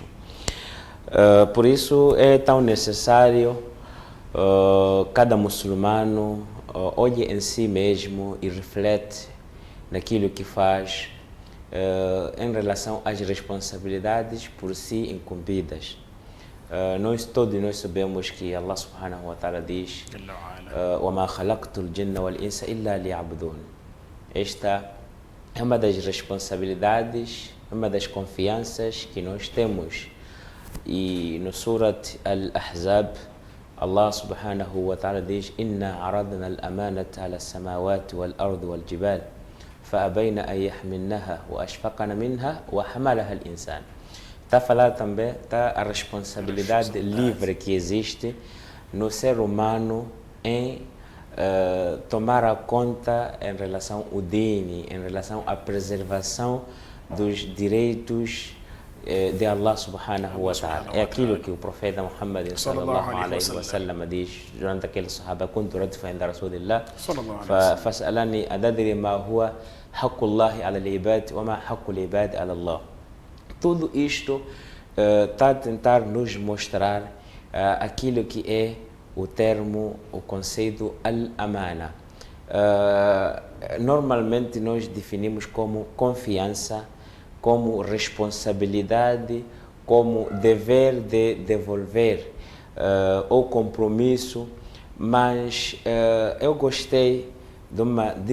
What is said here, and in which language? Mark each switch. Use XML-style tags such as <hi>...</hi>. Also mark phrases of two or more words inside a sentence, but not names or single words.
<pt>Por isso é tão necessário cada muçulmano olhe em si mesmo e reflete naquilo que faz em relação às responsabilidades por si incumbidas. Todos nós sabemos que Allah</pt> <ar>سبحانه وتعالى</ar> <pt>diz</pt> <ar>وَمَا خَلَقْتُ الْجِنَّ وَالْإِنسَ إِلَّا لِيَعْبُدُونَ.</ar> <pt>Esta é uma das responsabilidades, uma das confianças que nós temos. E no Surat Al-Ahzab, Allah</pt> <ar>سبحانه وتعالى</ar> <pt>diz</pt> <ar>إِنَّا عَرَضْنَا الْأَمَانَةَ عَلَى السَّمَاوَاتِ وَالْأَرْضِ وَالْجِبَالِ فَأَبَيْنَ أَن يَحْمِلْنَهَا وَأَشْفَقْنَ مِنْهَا وَحَمَلَهَا الْإِنسَانُ.</ar> <pt>Está a falar também a responsabilidade livre que existe no ser humano em tomar a conta em relação ao dini, em relação à preservação dos direitos de Allah</pt> <ar>سبحانه وتعالى.</ar> <pt>É aquilo que o profeta Muhammad</pt> <ar>صلى الله عليه وسلم</ar> <pt>diz durante aquele sahaba:</pt> <ar>"كنت ردفا عند رسول الله فسألني أتدري ما هو حق الله على العباد وما حق العباد على الله."</ar> <pt>Tudo isto está a tentar nos mostrar aquilo que é o termo, o conceito al-amana. Normalmente nós definimos como confiança, como responsabilidade, como dever de devolver ou compromisso, mas eu gostei de uma</pt>